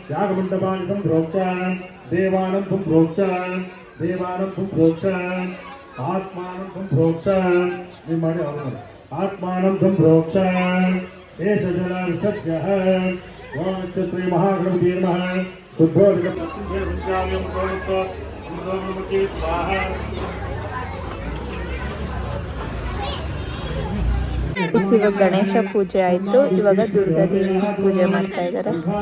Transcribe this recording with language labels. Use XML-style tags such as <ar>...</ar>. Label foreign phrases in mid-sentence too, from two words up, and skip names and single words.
<sa>यागमण्डपानि संप्रोक्ष्य देवानं संप्रोक्ष्य आत्मानं संप्रोक्ष निम्माणि आवरण आत्मानं संप्रोक्ष शेषजलविसर्जः ओम श्री महागणपति नमः शुद्धोदकप्रतिदेवस्यायं कोणित स्वाहा</sa> <kn>ಇವಾಗ ಗಣೇಶ ಪೂಜೆ ಆಯ್ತು. ಇವಾಗ ದುರ್ಗಾದೇವಿ ಪೂಜೆ ಮಾಡ್ತಾ ಇದ್ದಾರೆ.</kn>